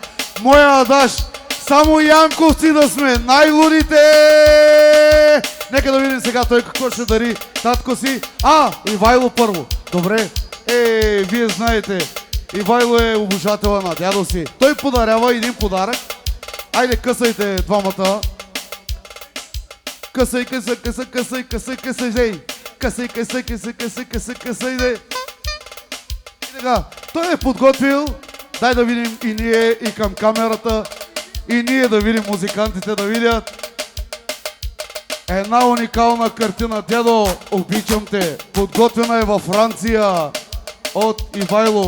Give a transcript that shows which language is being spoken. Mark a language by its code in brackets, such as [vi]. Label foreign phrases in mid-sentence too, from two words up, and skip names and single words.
[bg] Моя Адаш, само янковци да сме, най-лудите! Нека да видим сега той какво ще дари татко си. Ивайло първо. Добре. Вие знаете, Ивайло е обожател на дядо си. Той подарява един подарък. Айде, късайте двамата. Късай, късай, късай, късай, късай, късай, зей. Късай, късай, късай, късай, късай, късай, зей. И така, той е подготвил. Дай да видим и ние, и към камерата, и ние да видим, музикантите да видят. Една уникална картина. Дядо, обичам те. Подготвена е във Франция от Ивайло.